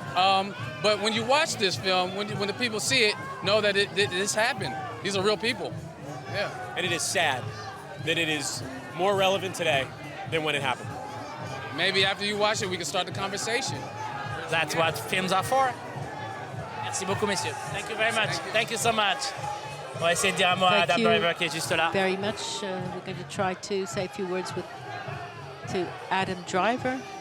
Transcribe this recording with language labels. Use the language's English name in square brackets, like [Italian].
[English] But when you watch this film, when the people see it, know that this happened. These are real people. Yeah. And it is sad that it is more relevant today than when it happened. Maybe after you watch it, we can start the conversation. That's what films are for. [French] Merci beaucoup, messieurs. [English] Thank you very much. Thank you so much. [French] On va essayer de dire un mot à Adam Driver qui est juste là. [English] Very much. We're going to try to say a few words to Adam Driver.